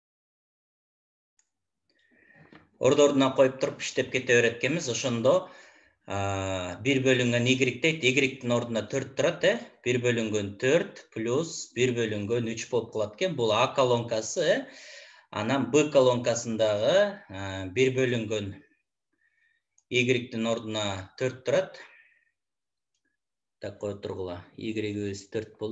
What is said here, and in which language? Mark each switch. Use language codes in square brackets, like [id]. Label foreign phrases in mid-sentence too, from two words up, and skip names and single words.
[ky] Ордуна коюп туруп иштеп кете берет экенбиз. Ошондо 1 bölünген y дейт, [kk] y-тің ордuna 4 тұрады, 1 бөлінген 4 плюс 1 бөлінген 3 болып қалады екен. Бұл A колонкасы, анан B колонкасындағы 1 бөлінген y-тің ордuna 4 тұрады. Так қой тұрғыла, y-өз 4 болды.